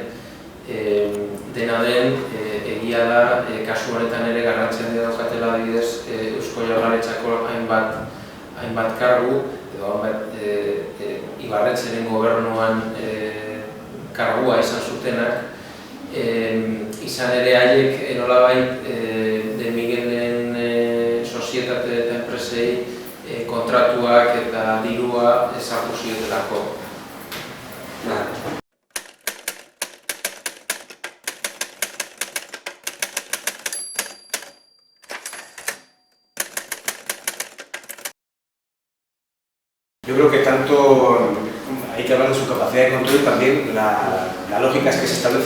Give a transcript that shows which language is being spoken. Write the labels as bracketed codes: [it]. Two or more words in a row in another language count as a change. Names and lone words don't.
[eu] Dena den, egia da, kasu honetan ere garrantzia daukatela adibidez Eusko Jaurlaritzako hainbat kargu, edo Ibarretxeren gobernuan kargua izan zutenak, izan ere haiek nolabait de Miguelen sozietate eta enpresei kontratuak eta dirua ezartu ziotelako. [es] Yo creo que tanto hay que hablar de su capacidad de control y también la lógica que se establece